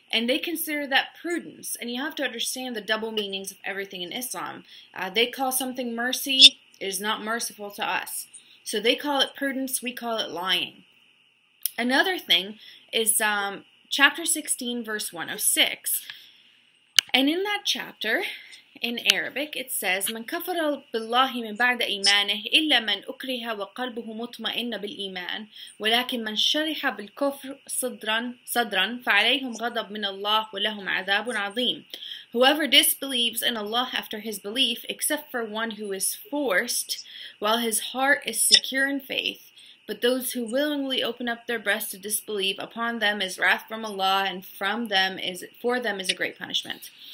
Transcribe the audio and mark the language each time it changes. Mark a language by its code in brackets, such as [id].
[en] And they consider that prudence. And you have to understand the double meanings of everything in Islam. They call something mercy. It is not merciful to us. So they call it prudence. We call it lying. Another thing is chapter 16, verse 106. And in that chapter, in Arabic, it says, [ar] من كفر بالله من بعد إيمانه إلا من أكره وقلبه مطمئن بالإيمان ولكن من شرح بالكفر صدرا فعليهم غضب من الله ولهم عذاب عظيم. [en] Whoever disbelieves in Allah after his belief, except for one who is forced, while his heart is secure in faith, but those who willingly open up their breast to disbelieve, upon them is wrath from Allah, and for them is a great punishment.